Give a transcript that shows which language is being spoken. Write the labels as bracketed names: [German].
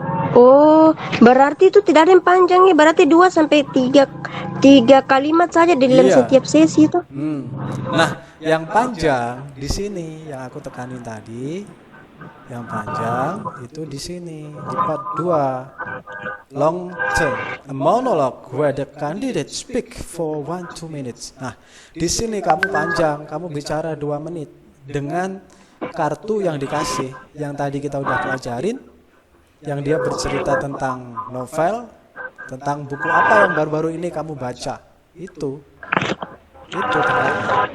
[Indonesian] Oh, berarti itu tidak ada yang panjang ya. Berarti 2 sampai 3 kalimat saja di dalam Iya. setiap sesi itu. Nah, yang panjang di sini yang aku tekanin tadi, yang panjang itu di sini di part 2. [English] Long term, a monologue where the candidate speak for 1-2 minutes. [Indonesian] Nah, di sini kamu panjang, kamu bicara 2 menit dengan kartu yang dikasih, yang tadi kita udah pelajarin, yang dia bercerita tentang novel, tentang buku apa yang baru-baru ini kamu baca. Itu ternyata.